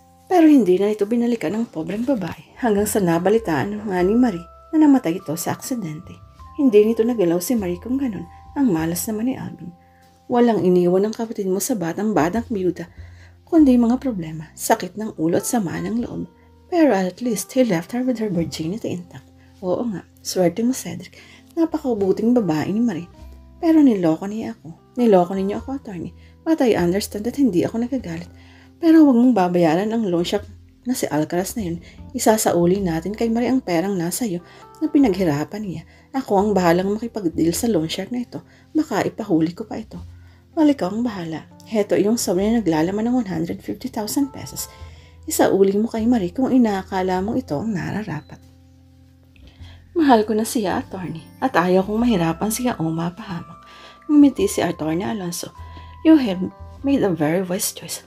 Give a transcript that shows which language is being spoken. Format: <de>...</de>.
<tl>Pero hindi na ito binalikan ng pobreng babae hanggang sa nabalitaan nga ni Marie na namatay ito sa aksidente. Hindi nito nagalaw si Marie kung ganun. Ang malas naman ni Alvin. Walang iniwan ng kapatid mo sa batang-batang biyuda, kundi mga problema, sakit ng ulo at sama ng loob.</tl> <en>Pero at least he left her with her virginity intact.</en> <tl>Oo nga, swerte mo, Cedric. Napakabuting babae ni Marie. Pero niloko niya ako. Niloko ninyo ako, attorney.</tl> <en>But I understand that</en> <tl>hindi ako nagagalit. Pero huwag mong babayaran ang loan shark na si Alcaraz na yun. Isasauli natin kay Marie ang perang nasa iyo na pinaghirapan niya. Ako ang bahalang makipag-deal sa loan shark na ito. Baka ipahuli ko pa ito. Well, ikaw ang bahala. Heto yung sobra na naglalaman ng 150,000 pesos. Isauli mo kay Marie kung inaakala mong ito ang nararapat. Mahal ko na siya, attorney. At ayaw kong mahirapan siya o mapahamak. Ngumiti si Atty. Alonso.</tl> <en>You have made a very wise choice.</en>